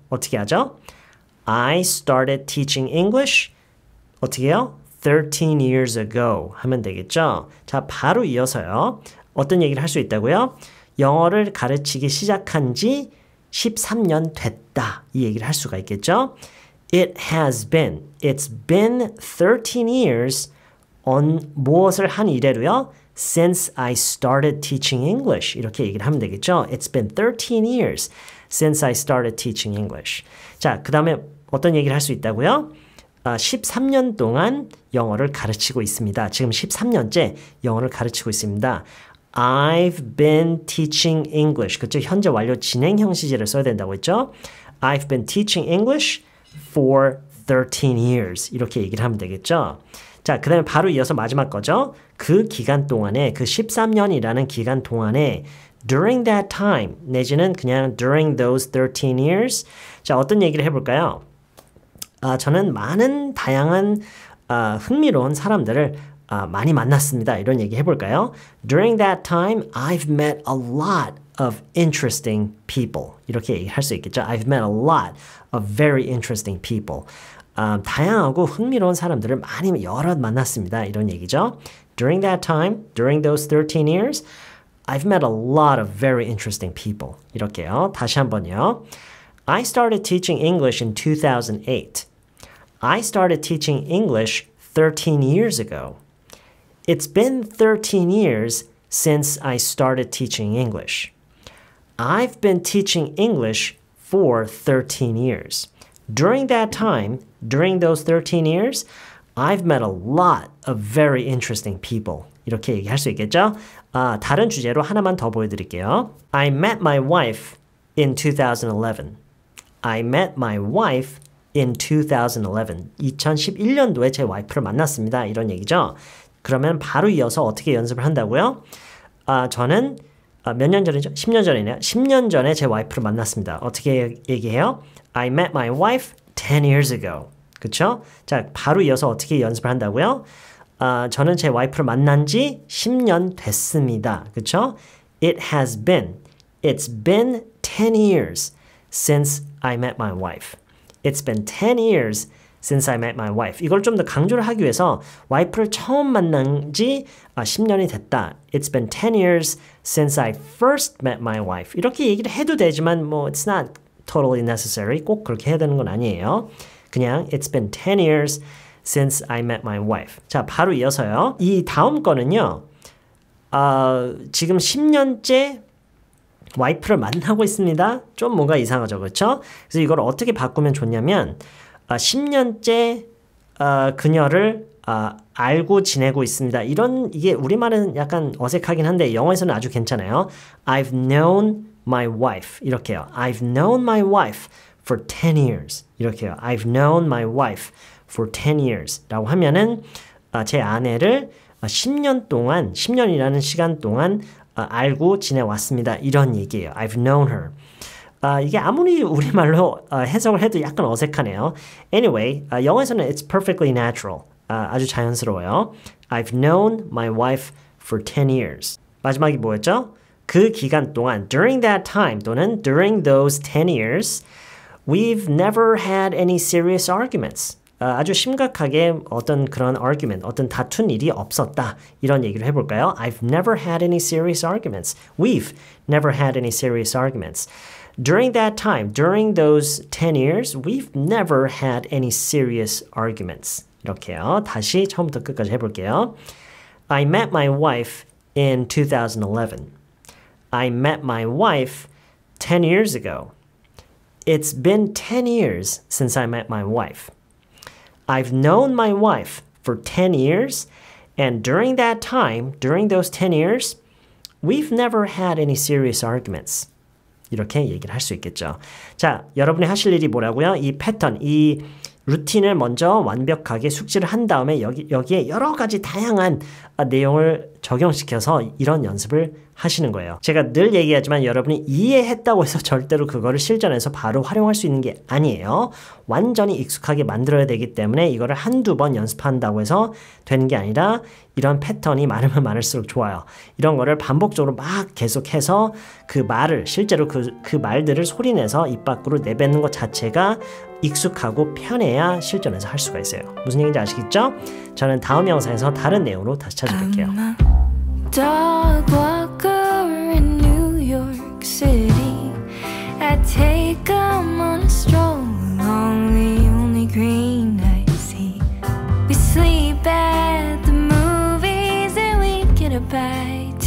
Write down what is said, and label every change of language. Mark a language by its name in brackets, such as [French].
[Korean] 어떻게 하죠? [English] I started teaching English. [Korean] 어떻게 해요? [English] 13 years ago [Korean] 하면 되겠죠? 자, 바로 이어서요. 어떤 얘기를 할 수 있다고요? 영어를 가르치기 시작한 지 13년 됐다. 이 얘기를 할 수가 있겠죠? [English] It's been 13 years on [Korean] 무엇을 한 이래로요? [English] Since I started teaching English. [Korean] 이렇게 얘기를 하면 되겠죠? [English] It's been 13 years since I started teaching English. [Korean] 자, 그 다음에 어떤 얘기를 할 수 있다고요? 13년 동안 영어를 가르치고 있습니다. 지금 13년째 영어를 가르치고 있습니다. [English] I've been teaching English. [Korean] 그렇죠? 현재 완료 진행형 시제를 써야 된다고 했죠? [English] I've been teaching English for 13 years. [Korean] 이렇게 얘기를 하면 되겠죠? 자, 그 다음에 바로 이어서 마지막 거죠? 그 기간 동안에, 그 13년이라는 기간 동안에 [English] during that time, [Korean] 내지는 그냥 [English] during those 13 years. [Korean] 자, 어떤 얘기를 해볼까요? 저는 많은 다양한 흥미로운 사람들을 많이 만났습니다. 이런 얘기 해볼까요? [English] During that time, I've met a lot of interesting people. [Korean] 이렇게 얘기할 수 있겠죠? [English] I've met a lot of very interesting people. [Korean] 다양하고 흥미로운 사람들을 많이 여러 만났습니다. 이런 얘기죠. [English] During that time, during those 13 years, I've met a lot of very interesting people. [Korean] 이렇게요. 다시 한번요. [English] I started teaching English in 2008. I started teaching English 13 years ago. It's been 13 years since I started teaching English. I've been teaching English for 13 years. During that time, during those 13 years, I've met a lot of very interesting people. [Korean] 이렇게 얘기할 수 있겠죠? 다른 주제로 하나만 더 보여드릴게요. [English] I met my wife in 2011. I met my wife in 2011. [Korean] 2011년도에 제 와이프를 만났습니다. 이런 얘기죠. 그러면 바로 이어서 어떻게 연습을 한다고요? 저는 몇 년 전이죠? 10년 전이네요. 10년 전에 제 와이프를 만났습니다. 어떻게 얘기해요? [English] I met my wife 10 years ago. [Korean] 그쵸? 자, 바로 이어서 어떻게 연습을 한다고요? 저는 제 와이프를 만난 지 10년 됐습니다. 그쵸? [English] It's been 10 years since I met my wife. It's been 10 years since I met my wife. [Korean] 이걸 좀 더 강조를 하기 위해서 와이프를 처음 만난 지 10년이 됐다. [English] It's been 10 years since I first met my wife. [Korean] 이렇게 얘기를 해도 되지만 [English] it's not totally necessary. [Korean] 꼭 그렇게 해야 되는 건 아니에요. 그냥 [English] It's been 10 years since I met my wife. [Korean] 자, 바로 이어서요. 이 다음 거는요. 지금 10년째 와이프를 만나고 있습니다. 좀 뭔가 이상하죠. 그렇죠? 그래서 이걸 어떻게 바꾸면 좋냐면 10년째 그녀를 알고 지내고 있습니다. 이게 우리말은 약간 어색하긴 한데 영어에서는 아주 괜찮아요. [English] I've known my wife. [Korean] 이렇게요. [English] I've known my wife for 10 years. [Korean] 이렇게요. [English] I've known my wife for 10 years. [Korean] 라고 하면은 제 아내를 10년 동안, 10년이라는 시간 동안 알고 지내왔습니다. 이런 얘기예요. [English] I've known her. [Korean] 이게 아무리 우리말로 해석을 해도 약간 어색하네요. [English] Anyway, [Korean] 영어에서는 [English] it's perfectly natural. [Korean] 아주 자연스러워요. [English] I've known my wife for 10 years. [Korean] 마지막이 뭐였죠? 그 기간 동안 [English] during that time 또는 during those 10 years we've never had any serious arguments. [Korean] 아주 심각하게 어떤 그런 argument, 어떤 다툰 일이 없었다. 이런 얘기를 해볼까요? [English] I've never had any serious arguments. We've never had any serious arguments. During that time, during those 10 years, we've never had any serious arguments. [Korean] 이렇게요. 다시 처음부터 끝까지 해볼게요. [English] I met my wife in 2011. I met my wife 10 years ago. It's been 10 years since I met my wife. I've known my wife for 10 years, and during that time, during those 10 years, we've never had any serious arguments. [Korean] 이렇게 얘기를 할 수 있겠죠. 자, 여러분이 하실 일이 뭐라고요? 이 패턴, 이 루틴을 먼저 완벽하게 숙지를 한 다음에 여기에 여러 가지 다양한 내용을 적용시켜서 이런 연습을 하시는 거예요. 제가 늘 얘기하지만 여러분이 이해했다고 해서 절대로 그거를 실전에서 바로 활용할 수 있는 게 아니에요. 완전히 익숙하게 만들어야 되기 때문에 이거를 한두 번 연습한다고 해서 되는 게 아니라 이런 패턴이 많으면 많을수록 좋아요. 이런 거를 반복적으로 막 계속해서 그 말을 실제로 그 말들을 소리내서 입 밖으로 내뱉는 것 자체가 익숙하고 편해야 실전에서 할 수가 있어요. 무슨 얘기인지 아시겠죠? 저는 다음 영상에서 다른 내용으로 다시 찾아뵐게요. [English] Dog walker in New York City. I take 'em on a stroll along the only green I see. We sleep at the movies and we get a bite.